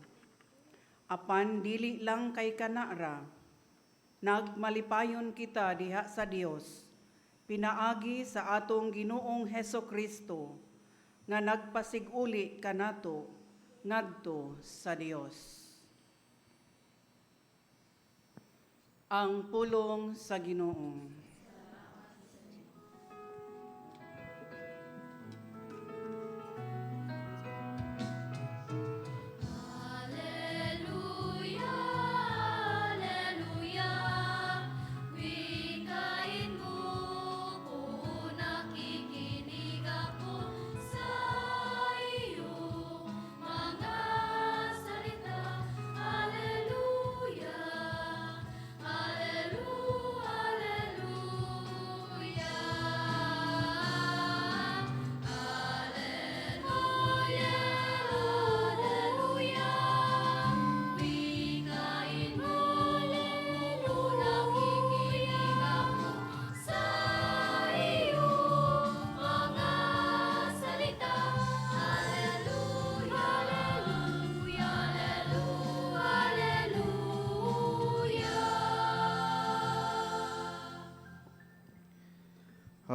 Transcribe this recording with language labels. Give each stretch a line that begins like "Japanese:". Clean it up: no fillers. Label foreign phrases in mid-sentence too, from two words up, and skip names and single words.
Cebuano: Apan dili lang kay kanara, nagmalipayon kita diha sa Dios, pinaagi sa atong Ginoong Hesukristo, nga nagpasiguli kanato ngadto sa Dios. Ang pulong sa Ginoo.
Latin: Alleluia, alleluia,
Filipino: wikain mo kung nakikinig ako sa iyong mga salita.
Latin: Alleluia, alleluia, alleluia, alleluia, alleluia,
Filipino: wikain mo kung nakikinig ako sa iyong mga salita.
Latin: Alleluia, alleluia, alleluia, alleluia.